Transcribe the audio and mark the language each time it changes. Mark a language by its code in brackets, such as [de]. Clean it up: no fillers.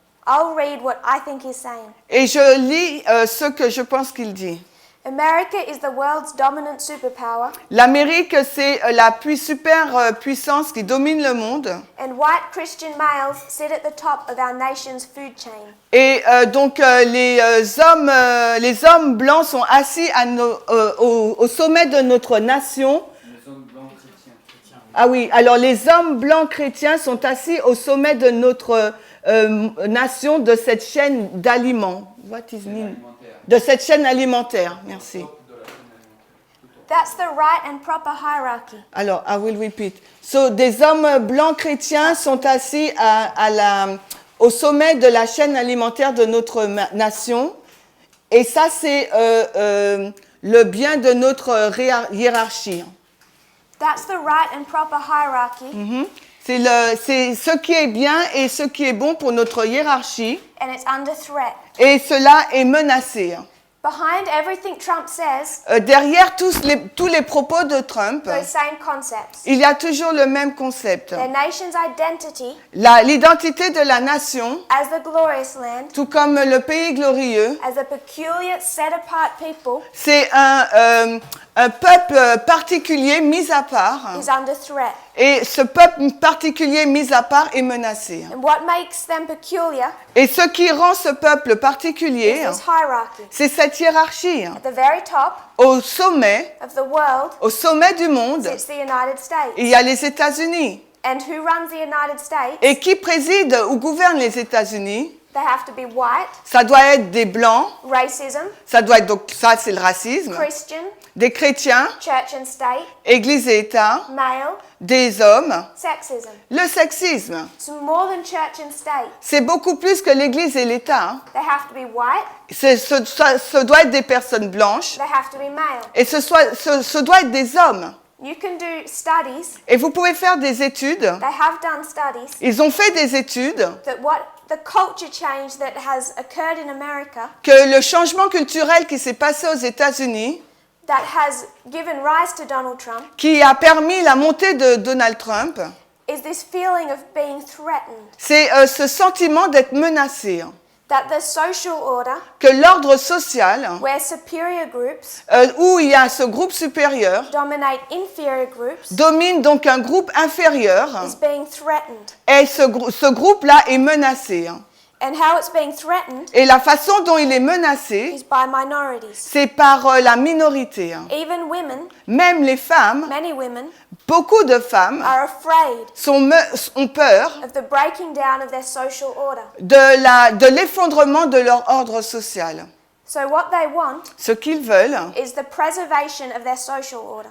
[en] I'll read what I think he's saying. [fr] Et je lis ce que je pense qu'il dit. [en] America is the world's dominant superpower, [fr] L'Amérique, c'est la super puissance qui domine le monde. [en] and white Christian males sit at the top of our nation's food chain. [fr] Et donc les hommes blancs sont assis au sommet de notre nation. Les hommes blancs chrétiens. Ah oui, alors les hommes blancs chrétiens sont assis au sommet de notre nation, de cette chaîne d'aliments. [en] What is mean? [fr] De cette chaîne alimentaire, merci. [en] That's the right and proper hierarchy. [fr] Alors, [en] I will repeat. So, [fr] des hommes blancs chrétiens sont assis au sommet de la chaîne alimentaire de notre nation. Et ça, c'est le bien de notre hiérarchie. [en] That's the right and proper hierarchy, [fr] C'est ce qui est bien et ce qui est bon pour notre hiérarchie. [en] and it's under threat. [fr] Et cela est menacé. [en] Behind everything Trump says, [fr] Derrière tous les propos de Trump, [en] those same concepts. [fr] il y a toujours le même concept. [en] Their nation's identity [fr] L'identité de la nation, [en] as the glorious land, [fr] tout comme le pays glorieux, [en] as a peculiar, set-apart people, [fr] c'est un peuple particulier mis à part. [en] is under threat. [fr] Et ce peuple particulier mis à part est menacé. [en] And what makes them peculiar [fr] Et ce qui rend ce peuple particulier, [en] is this hierarchy. [fr] c'est cette hiérarchie. [en] At the very top [fr] Au sommet [en] of the world [fr] du monde, [en] sits the United States. [fr] il y a les États-Unis. [en] And who runs the United States? [fr] Et qui préside ou gouverne les États-Unis? [en] They have to be white, [fr] Ça doit être des blancs, [en] racism, [fr] donc ça c'est le racisme, [en] Christian, [fr] des chrétiens, [en] church and state, [fr] église et État, [en] male, [fr] des hommes, [en] sexism. [fr] le sexisme. [en] It's more than church and state. [fr] C'est beaucoup plus que l'église et l'État. [en] They have to be white, [fr] Ce doit être des personnes blanches [en] they have to be male. [fr] et ce doit être des hommes. [en] You can do studies, [fr] Et vous pouvez faire des études. [en] they have done studies, [fr] Ils ont fait des études [en] that what the culture change that has occurred in America, [fr] que le changement culturel qui s'est passé aux États-Unis, [en] that has given rise to Donald Trump, [fr] qui a permis la montée de Donald Trump, [en] is this feeling of being threatened. [fr] c'est ce sentiment d'être menacé. [en] That the social order, [fr] Que l'ordre social, [en] where superior groups [fr] où il y a ce groupe supérieur, [en] dominate inferior groups, [fr] domine donc un groupe inférieur, [en] is being threatened. [fr] et ce groupe-là est menacé. [en] And how it's being threatened [fr] Et la façon dont il est menacé, [en] is by minorities. [fr] c'est par la minorité. [en] Even women, [fr] Même les femmes, [en] many women, [fr] beaucoup de femmes [en] are afraid [fr] ont peur [en] of the breaking down of their social order. [fr] de l'effondrement de leur ordre social. [en] So what they want [fr] Ce qu'ils veulent, [en] is the preservation of their social order.